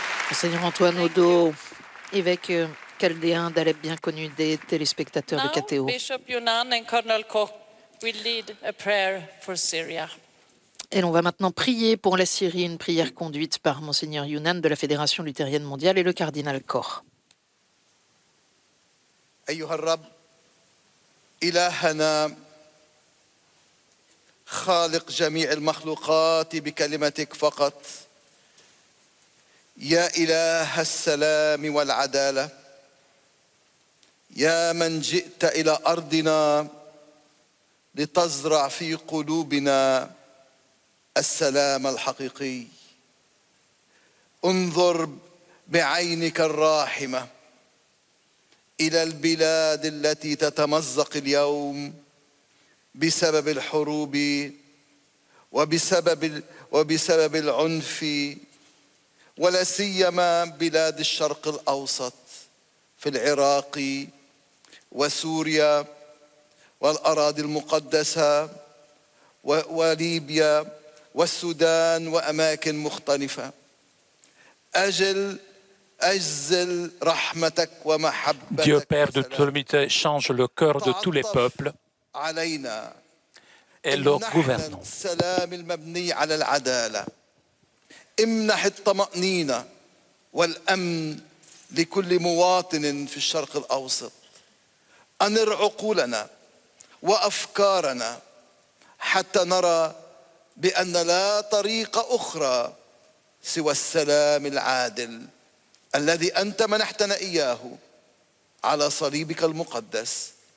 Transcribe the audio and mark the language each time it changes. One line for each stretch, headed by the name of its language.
French: Monseigneur Antoine Odo, évêque chaldéen d'Alep, bien connu des téléspectateurs de KTO.
English: Bishop Younan and Colonel Koch will lead a prayer for Syria.
French: Et l'on va maintenant prier pour la Syrie, une prière conduite par Monseigneur Younan de la Fédération luthérienne mondiale et le cardinal Koch.
Arabic: أيها الرب إلهنا خالق جميع المخلوقات بكلمتك فقط يا إله السلام والعدالة يا من جئت إلى أرضنا لتزرع في قلوبنا السلام الحقيقي. انظر بعينك الراحمة إلى البلاد التي تتمزق اليوم بسبب الحروب وبسبب العنف، ولا سيما بلاد الشرق الأوسط في العراق وسوريا والأراضي المقدسة وليبيا والسودان وأماكن مختلفة. أجزل رحمتك ومحبتك.
French: Dieu Père de toute l'humanité change le cœur de tous les peuples et leur gouvernants.
Arabic: السلام المبني على العدالة. امنح الطمأنينة والأمن لكل مواطن في الشرق الأوسط. أنر عقولنا وأفكارنا حتى نرى بأن لا طريق أخرى سوى السلام العادل الذي أنت منحتنا إياه على صليبك المقدس.